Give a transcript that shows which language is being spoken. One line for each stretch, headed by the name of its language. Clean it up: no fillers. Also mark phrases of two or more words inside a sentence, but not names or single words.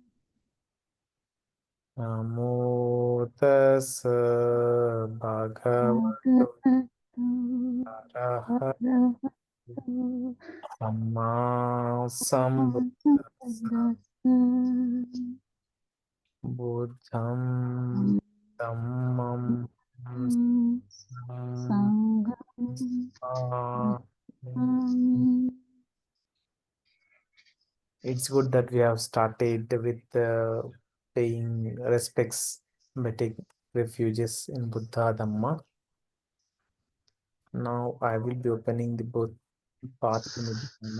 Pali: Namo tassa bhagavato arahato samma sambuddhassa. Buddham dhammam sangham.
English: It's good that we have started with paying respects by taking refuges in Buddha Dhamma. Now I will be opening the both path to Nibbana.